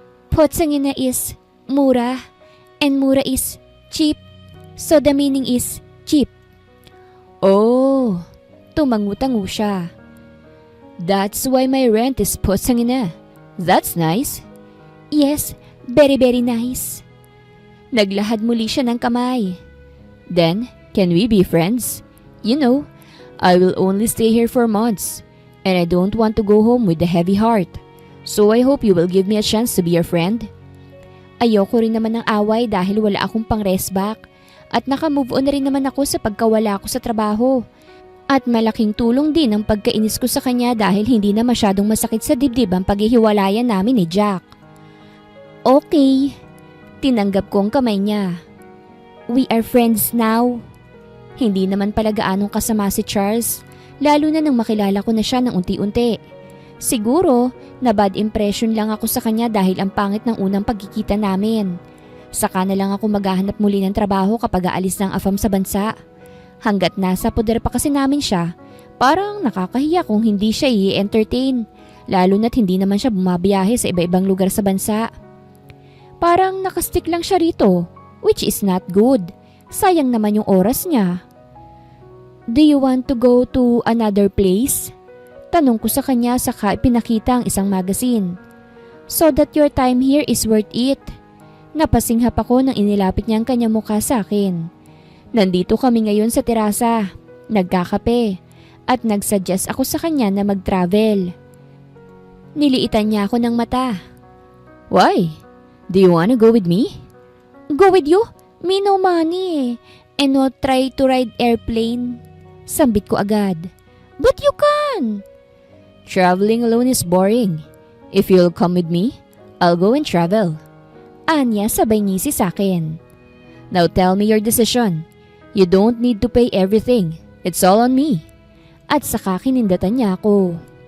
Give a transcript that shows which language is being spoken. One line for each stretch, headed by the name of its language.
English: Putangina is mura and mura is cheap. So the meaning is cheap. Oh,
Filipino: tumangutango siya.
English: That's why my rent is putangina. That's nice. Yes, very nice.
Filipino: Naglahad muli siya ng kamay.
English: Then, can we be friends? You know, I will only stay here for months, and I don't want to go home with a heavy heart. So I hope you will give me a chance to be your friend.
Filipino: Ayoko rin naman ng away dahil wala akong pang-rest back. At naka-move on na rin naman ako sa pagkawala ko sa trabaho. At malaking tulong din ang pagkainis ko sa kanya dahil hindi na masyadong masakit sa dibdib ang paghihiwalayan namin ni Jack. Okay. Tinanggap ko ang kamay niya.
English: We are friends now.
Filipino: Hindi naman pala gaanong kasama si Charles, lalo na nang makilala ko na siya ng unti-unti. Siguro, na bad impression lang ako sa kanya dahil ang pangit ng unang pagkikita namin. Saka na lang ako maghahanap muli ng trabaho kapag aalis ng AFAM sa bansa. Hanggat nasa poder pa kasi namin siya, parang nakakahiya kung hindi siya i-entertain, lalo na't hindi naman siya bumabiyahe sa iba-ibang lugar sa bansa. Parang nakastick lang siya rito,
English: which is not good.
Filipino: Sayang naman yung oras niya.
English: Do you want to go to another place?
Filipino: Tanong ko sa kanya saka pinakita ang isang magazine.
English: So that your time here is worth it.
Filipino: Napasinghap ako nang inilapit niya ang kanyang mukha sa akin. Nandito kami ngayon sa terasa, nagkakape, at nagsuggest ako sa kanya na mag-travel. Niliitan niya ako ng mata.
English: Why? Do you wanna go with me? Go with you? Me no money and no try to ride airplane.
Filipino: Sambit ko agad.
English: But you can! Traveling alone is boring. If you'll come with me, I'll go and travel.
Filipino: Anya sabay ngisi sa akin.
English: Now tell me your decision. You don't need to pay everything. It's all on me.
Filipino: At saka kinindatan niya ako.